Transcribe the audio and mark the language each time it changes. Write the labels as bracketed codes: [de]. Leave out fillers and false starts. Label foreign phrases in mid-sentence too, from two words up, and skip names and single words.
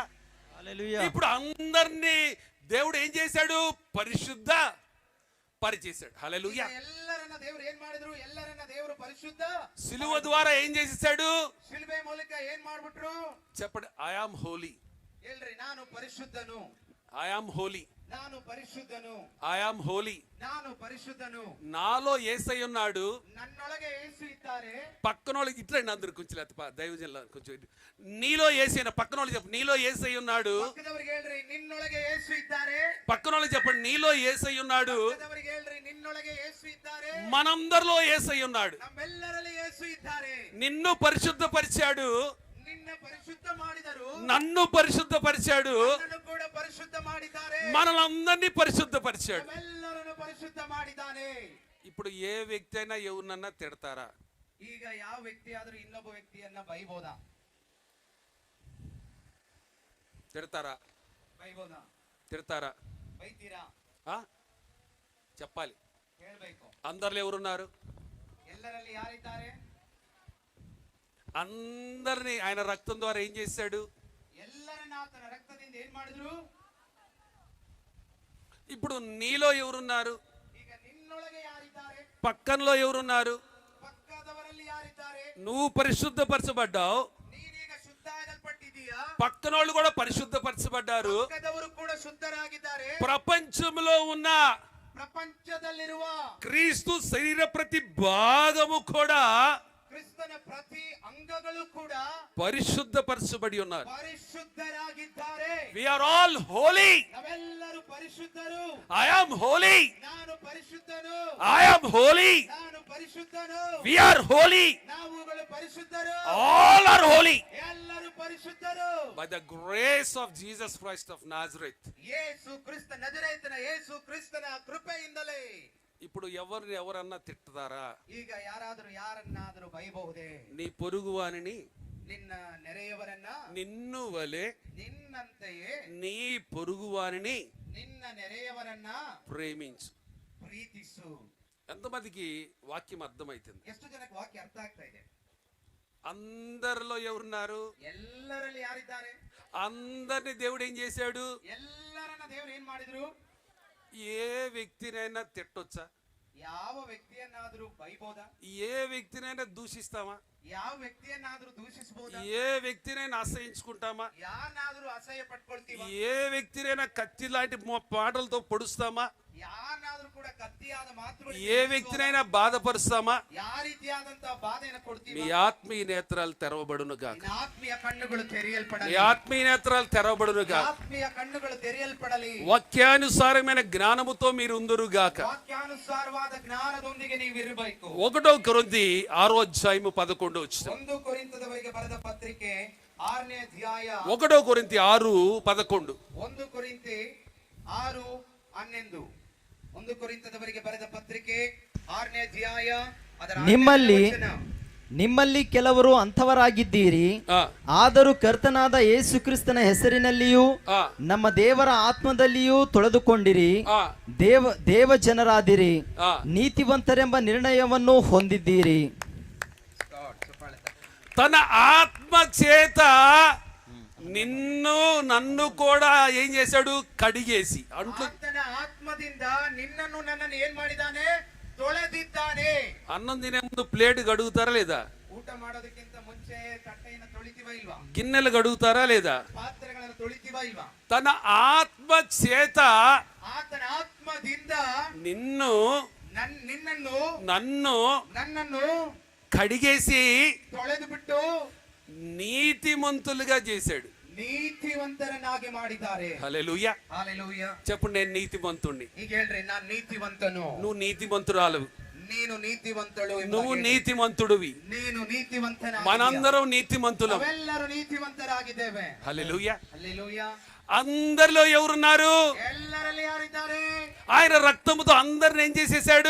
[te] హల్లెలూయా. ఇప్పుడు అందరినీ దేవుడు ఏం చేశాడు? పరిశుద్ధ పరిచేశాడు. హల్లెలూయా. [kn] ಎಲ್ಲರನ್ನ ದೇವರು ಏನ್ ಮಾಡಿದ್ರು? ಎಲ್ಲರನ್ನ ದೇವರು ಪರಿಶುದ್ಧ [te] సిలువ ద్వారా ఏం చేసేసాడు? [kn] ಶಿಲುಬೆ ಮೂಲಕ ಏನ್ ಮಾಡ್ಬಿಟ್ರು? [te] చెప్పండి. [en] I am holy. [kn] ಹೇಳ್ರಿ, ನಾನು ಪರಿಶುದ್ಧನು. [en] I am holy. [kn] ನಾನು ಪರಿಶುದ್ಧನು. [en] I am holy. [kn] ನಾನು ಪರಿಶుದ್ಧನು. [te] నాలో యేసయ్య ఉన్నాడు. [kn] ನನ್ನೊಳಗೆ ಯೇಸು ಇದ್ದಾರೆ. [te] పక్కన వాళ్ళకి ఇట్లా అందరు కొంచెం లేకపోతే దైవజనుల కొంచెం నీలో యేసయ్య, పక్కన వాళ్ళకి చెప్పండి నీలో యేసయ్య ఉన్నాడు. [kn] ಪಕ್ಕದವರಿಗೆ ಹೇಳ್ರಿ, ನಿನ್ನೊಳಗೆ యేసు ಇದ್ದಾರೆ. [te] పక్కన వాళ్ళకి చెప్పండి నీలో యేసయ్య ఉన్నాడు. [kn] ಪಕ್ಕದವರಿಗೆ ಹೇಳ್ರಿ, ನಿನ್ನೊಳಗೆ యేసు ಇದ್ದಾರೆ. [te] మనందరిలో యేసయ్య ఉన్నాడు. [kn] ನಮ್ಮೆಲ್ಲರಲ್ಲಿ యేసు ಇದ್ದಾರೆ. [te] నిన్ను పరిశుద్ధపరిచాడు. [kn] ನಿನ್ನ ಪರಿಶುದ್ಧ ಮಾಡಿದರು. [te] నన్ను పరిశుద్ధపరిచాడు. [kn] ನನ್ನನ್ನು ಕೂಡ ಪರಿಶುದ್ಧ ಮಾಡಿದ್ದಾರೆ. [te] మనలందరినీ పరిశుద్ధపరిచాడు. [kn] ನಮ್ಮೆಲ್ಲರನ್ನು ಪರಿಶುದ್ಧ ಮಾಡಿದ್ದಾನೆ. [te] ఇప్పుడు ఏ వ్యక్తి అయినా ఎవరినన్నా తిడతారా? [kn] ಈಗ ಯಾವ ವ್ಯಕ್ತಿ ಆದ್ರೂ ಇನ್ನೊಬ್ಬ ವ್ಯಕ್ತಿಯನ್ನ ಬೈಬೋದಾ? [te] తిడతారా? [kn] ಬೈಬೋದಾ? [te] తిడతారా? [kn] ಬೈತೀರಾ? [te] చెప్పాలి. [kn] ಹೇಳ್ಬೇಕು. [te] అందరిలో ఎవరున్నారు? [kn] ಎಲ್ಲರಲ್ಲಿ ಯಾರಿದ್ದಾರೆ? [te] అందరినీ ఆయన రక్తం ద్వారా ఏం చేశాడు? [kn] ಎಲ್ಲರನ್ನ ಆತನ ರಕ್ತದಿಂದ ಏನ್ ಮಾಡಿದ್ರು? [te] ఇప్పుడు నీలో ఎవరున్నారు? [kn] ಈಗ ನಿನ್ನೊಳಗೆ ಯಾರಿದ್ದಾರೆ? [te] పక్కనలో ఎవరున్నారు? [kn] ಪಕ್ಕದವರಲ್ಲಿ ಯಾರಿದ್ದಾರೆ? [te] నువ్వు పరిశుద్ధపరచబడ్డావు. [kn] ನೀನೀಗ ಶುದ್ಧ ಆಗಲ್ಪಟ್ಟಿದೀಯಾ? [te] పక్కనోళ్ళు కూడా పరిశుద్ధపరచబడ్డారు. [kn] ಪಕ್ಕದವರು ಕೂಡ ಶುದ್ಧರಾಗಿದ್ದಾರೆ. [te] ప్రపంచంలో ఉన్న [kn] ಪ್ರಪಂಚದಲ್ಲಿರುವ [te] క్రీస్తు శరీర ప్రతి భాగము కూడా [kn] ಕ್ರಿಸ್ತನ ಪ್ರತಿ ಅಂಗಗಳು ಕೂಡ [te] పరిశుద్ధపరచబడి ఉన్నారు. [kn] ಪರಿಶುದ್ಧರಾಗಿದ್ದಾರೆ. [en] We are all holy. [kn] ನಾವೆಲ್ಲರೂ ಪರಿಶುದ್ಧರು. [en] I am holy. [kn] ನಾನು ಪರಿಶುದ್ಧನು. [en] I am holy. [kn] ನಾನು ಪರಿಶುದ್ಧನು. [en] We are holy. [kn] ನಾವುಗಳು ಪರಿಶುದ್ಧರು. [en] All are holy. [kn] ಎಲ್ಲರೂ ಪರಿಶುದ್ಧರು. [en] By the grace of Jesus Christ of Nazareth. [kn] ಯೇಸು ಕ್ರಿಸ್ತ ನಜರೇತನ ಯೇಸು ಕ್ರಿಸ್ತನ ಕೃಪೆಯಿಂದಲೇ. [te] ఇప్పుడు ఎవరన్నా తిట్టుతారా? [kn] ಈಗ ಯಾರಾದರೂ ಯಾರನ್ನಾದರೂ ಬೈಬಹುದೇ? [te] నీ పొరుగువానిని [kn] ನಿನ್ನ ನೆರೆಯವರನ್ನ [te] నిన్ను వలె [kn] ನಿನ್ನಂತೆಯೇ [te] నీ పొరుగువానిని [kn] ನಿನ್ನ ನೆರೆಯವರನ್ನ [te] ప్రేమించు. [kn] ಪ್ರೀತಿಸು. [te] ఎంతమందికి వాక్యం అర్థమైతుంది? [kn] ಎಷ್ಟು ಜನಕ್ಕೆ ವಾಕ್ಯ ಅರ್ಥ ಆಗ್ತಾ ಇದೆ? [te] అందరిలో ఎవరున్నారు? [kn] ಎಲ್ಲರಲ್ಲಿ ಯಾರಿದ್ದಾರೆ? [te] అందరిని దేవుడు ఏం చేశాడు? [kn] ಎಲ್ಲರನ್ನ ದೇವರು ಏನ್ ಮಾಡಿದ್ರು? [te] ఏ వ్యక్తినైనా తిట్టొచ్చా? [kn] ಯಾವ ವ್ಯಕ್ತಿಯನ್ನಾದ್ರೂ ಬೈಬೋದಾ? [te] ఏ వ్యక్తినైనా దూషిస్తామా? [kn] ಯಾವ ವ್ಯಕ್ತಿಯನ್ನಾದ್ರೂ ದೂಷಿಸಬಹುದಾ? [te] ఏ వ్యక్తినైనా అసహించుకుంటామా? [kn] ಯಾರನ್ನಾದ್ರೂ ಅಸಹ್ಯ ಪಟ್ಕೊಳ್ತೀವಾ? [te] ఏ వ్యక్తినైనా కత్తి లాంటి పాటలతో పొడుస్తామా? [kn] ಯಾರನ್ನಾದ್ರೂ ಕೂಡ ಕತ್ತಿಯಾದ ಮಾತುಗಳು [te] ఏ వ్యక్తినైనా బాధపరుస్తామా? [kn] ಯಾವ ರೀತಿಯಾದಂತ ಬಾಧೆಯನ್ನು ಕೊಡ್ತೀವಿ? [te] మీ ఆత్మీయ నేత్రాలు తెరవబడును గాక. [kn] ಆತ್ಮೀಯ ಕಣ್ಣುಗಳು ತೆರೆಯಲ್ಪಡಲಿ. [te] మీ ఆత్మీయ నేత్రాలు తెరవబడును గాక. [kn] ಆತ್ಮೀಯ ಕಣ್ಣುಗಳು ತೆರೆಯಲ್ಪಡಲಿ. [te] వాక్యానుసారమైన జ్ఞానముతో మీరు ఉందురు గాక. [kn] ವಾಕ್ಯಾನುಸಾರವಾದ ಜ್ಞಾನದೊಂದಿಗೆ ನೀವು ಇರಬೇಕು. [te] 1 కొరింథీ 6:11 వచ్చిన [kn] 1 ಕೊರಿಂಥದವರಿಗೆ ಬರೆದ ಪತ್ರಿಕೆ 6ನೇ ಅಧ್ಯಾಯ [te] 1 కొరింథీ 6:11 [kn] 1 ಕೊರಿಂಥಿ 6:11 1 ಕೊರಿಂಥದವರಿಗೆ ಬರೆದ ಪತ್ರಿಕೆ 6ನೇ ಅಧ್ಯಾಯ ಅದರ ನಿಮ್ಮಲ್ಲಿ ಕೆಲವರು ಅಂಥವರಾಗಿದ್ದೀರಿ. ಆದರೂ ಕರ್ತನಾದ ಯೇಸು ಕ್ರಿಸ್ತನ ಹೆಸರಿನಲ್ಲಿಯೂ ನಮ್ಮ ದೇವರ ಆತ್ಮದಲ್ಲಿಯೂ ತೊಳೆದುಕೊಂಡಿರಿ. ದೇವ ಜನರಾದಿರಿ, ನೀತಿವಂತರೆಂಬ ನಿರ್ಣಯವನ್ನು ಹೊಂದಿದ್ದೀರಿ. [te] తన ఆత్మ చేత నిన్ను నన్ను కూడా ఏం చేశాడు? కడిగేసి. అంటూ [kn] ತನ ಆತ್ಮದಿಂದ ನಿನ್ನನ್ನ ನನ್ನನ್ನ ಏನ್ ಮಾಡಿದಾನೆ? ತೊಳೆದಿದ್ದಾನೆ. [te] అన్నం తినే ముందు ప్లేట్ కడుగుతారా లేదా? [kn] ಊಟ ಮಾಡೋದಕ್ಕಿಂತ ಮುಂಚೆ ತಟ್ಟೆಯನ್ನು ತೊಳಿತೀವಾ ಇಲ್ವಾ? [te] గిన్నెలు కడుగుతారా లేదా? [kn] ಪಾತ್ರೆಗಳನ್ನು ತೊಳಿತೀವಾ ಇಲ್ವಾ? [te] తన ఆత్మ చేత [kn] ಆತನ ಆತ್ಮದಿಂದ [te] నిన్ను [kn] ನನ್ನನ್ನು [te] కడిగేసి [kn] ತೊಳೆದು ಬಿಟ್ಟು [te] నీతిమంతులుగా చేశాడు. [kn] ನೀತಿವಂತರನ್ನಾಗಿ ಮಾಡಿದ್ದಾರೆ. [te] హల్లెలూయా. హల్లెలూయా. చెప్పు, నేను నీతిమంతుణ్ణి. [kn] ಈಗ ಹೇಳ್ರಿ, ನಾನು ನೀತಿವಂತನು. [te] నువ్వు నీతిమంతురాలు. [kn] ನೀನು ನೀತಿವಂತಳು. [te] నువ్వు నీతిమంతుడివి. [kn] ನೀನು ನೀತಿವಂತನ. [te] మనందరం నీతిమంతులం. [kn] ನಾವೆಲ್ಲರೂ ನೀತಿವಂತರಾಗಿದ್ದೇವೆ. [te] హల్లెలూయా. హల్లెలూయా. అందరిలో ఎవరున్నారు? [kn] ಎಲ್ಲರಲ್ಲಿ ಯಾರಿದ್ದಾರೆ? [te] ఆయన రక్తముతో అందరిని ఏం చేసేసాడు?